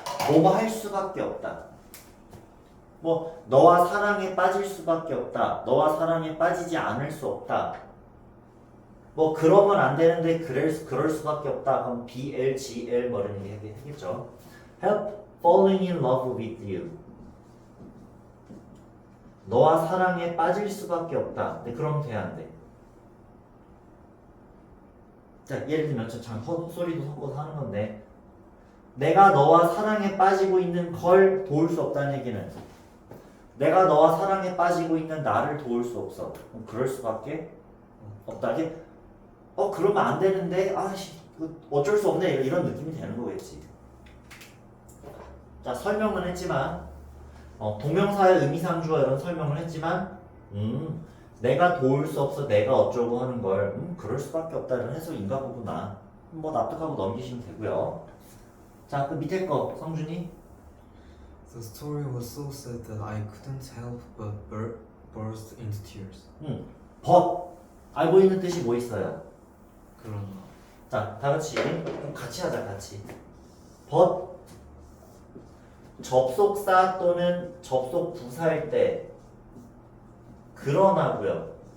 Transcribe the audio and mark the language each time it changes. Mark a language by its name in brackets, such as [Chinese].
[Korean] 뭐뭐 할 수밖에 없다. 뭐 너와 사랑에 빠질 수밖에 없다. 너와 사랑에 빠지지 않을 수 없다. 뭐 그러면 안 되는데 그럴 수밖에 없다. 그럼 BLGL 뭐 이런 얘기 하겠죠. [English] Help falling in love with you. [Korean] 너와 사랑에 빠질 수밖에 없다. 근데 그럼 돼야 안 돼. 자, 예를 들면 저 헛소리도 섞어서 하는 건데 내가 너와 사랑에 빠지고 있는 걸 도울 수 없다는 얘기는 내가 너와 사랑에 빠지고 있는 나를 도울 수 없어. 그럼 그럴 수밖에 없다. 이게 그러면 안 되는데 어쩔 수 없네 이런 느낌이 되는 거겠지. 자, 설명은 했지만 동명사의 의미상 주어 이런 설명을 했지만 내가 도울 수 없어 내가 어쩌고 하는 걸 그럴 수밖에 없다는 해석인가 보구나. 뭐 납득하고 넘기시면 되고요. 자, 그 밑에 거 성준이. [English] The story was so sad that I couldn't help but burst into tears. [Korean] but 알고 있는 뜻이 뭐 있어요? 그러나. 자, 다 같이 그럼 같이 하자. 같이. but 접속사 또는 접속 부사일 때 그러나고요.